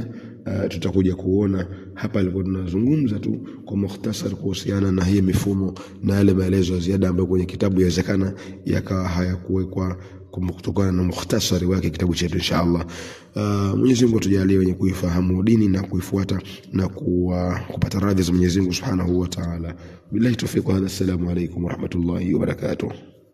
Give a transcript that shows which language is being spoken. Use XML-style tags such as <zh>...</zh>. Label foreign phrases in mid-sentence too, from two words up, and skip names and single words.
<sw>Tutakuja kuona hapa alivyo tunazungumza tu kwa mukhtasar kuhusiana na hii mifumo na yale maelezo ya ziada ambayo kwenye kitabu yawezekana yakawa hayakuwekwa kutokana na mukhtasari wake kitabu chetu inshallah. Mwenyezi Mungu tujalie wenye kuifahamu dini na kuifuata na kupata radhi za Mwenyezi Mungu</sw> <ar>سبحانه وتعالى. بالله التوفيق وهذا السلام عليكم ورحمة الله وبركاته.</ar>